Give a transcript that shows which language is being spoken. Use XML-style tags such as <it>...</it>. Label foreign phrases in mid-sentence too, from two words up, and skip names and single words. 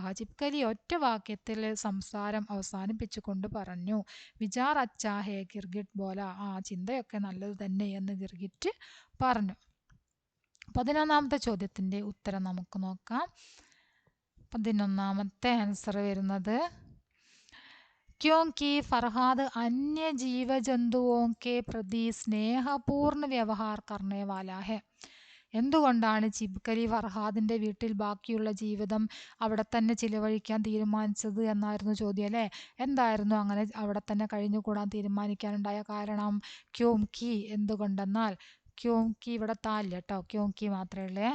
<ml>ചിപ്കലി ഒറ്റ വാക്യത്തിൽ സംസാരം അവസാനിപ്പിച്ചുകൊണ്ട് പറഞ്ഞു.</ml> <hi>विचार अच्छा है गिरगिट बोला.</hi> <ml>ആ ചിന്തയൊക്കെ നല്ലത് തന്നെ എന്ന് ഗിർഗിറ്റ് പറഞ്ഞു. 11ാമത്തെ ചോദ്യത്തിൻ്റെ ഉത്തരം നമുക്ക് നോക്കാം. 11ാമത്തെ ആൻസർ വരുന്നത്</ml> <hi>क्योंकि फरहाद अन्य जीव जंतुओं के प्रति स्नेहपूर्ण व्यवहार करने वाला है.</hi> <ml>എന്തുകൊണ്ടാണ് ചിപ്കലി ഫർഹാദിൻ്റെ വീട്ടിൽ ബാക്കിയുള്ള ജീവിതം അവിടെ തന്നെ ചിലവഴിക്കാൻ തീരുമാനിച്ചത് എന്നായിരുന്നു ചോദ്യം അല്ലേ. എന്തായിരുന്നു അങ്ങനെ അവിടെ തന്നെ കഴിഞ്ഞുകൂടാൻ തീരുമാനിക്കാനുണ്ടായ കാരണം? ക്യോംകി എന്തുകൊണ്ടെന്നാൽ, ക്യോംകി ഇവിടെ താല്ല കേട്ടോ, ക്യോംകി മാത്രമേ ഉള്ളേ.</ml>